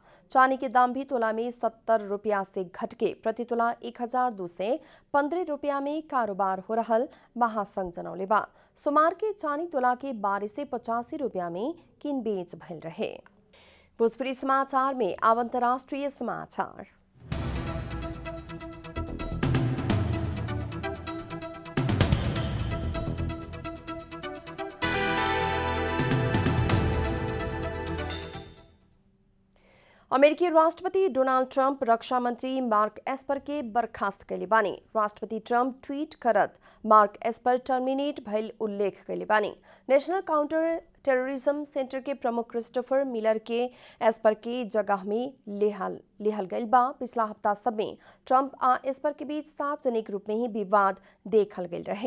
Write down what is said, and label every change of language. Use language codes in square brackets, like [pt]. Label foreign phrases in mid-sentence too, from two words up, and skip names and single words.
[bho] चांदी के दाम भी तोला में 70 रुपया से घट के प्रति तोला 1,215 रुपया में कारोबार हो रहल महासंघ जनौले बा। सोमवार के चांदी तोला के 12 से 85 रुपया में किन बेच भइल रहे। भोजपुरी समाचार में अब अंतर्राष्ट्रीय समाचार। अमेरिकी राष्ट्रपति डोनाल्ड ट्रंप रक्षा मंत्री मार्क एस्पर के बर्खास्त कैले बानी। राष्ट्रपति ट्रंप ट्वीट करत मार्क एस्पर टर्मिनेट भइल उल्लेख कैले बानी। नेशनल काउंटर टेररिज्म सेंटर के प्रमुख क्रिस्टोफर मिलर के एस्पर के जगह में लेहल गइल बा। पिछला हफ्ता सब में ट्रंप आ एस्पर के बीच सार्वजनिक रूप में ही विवाद देखल गइल रहे।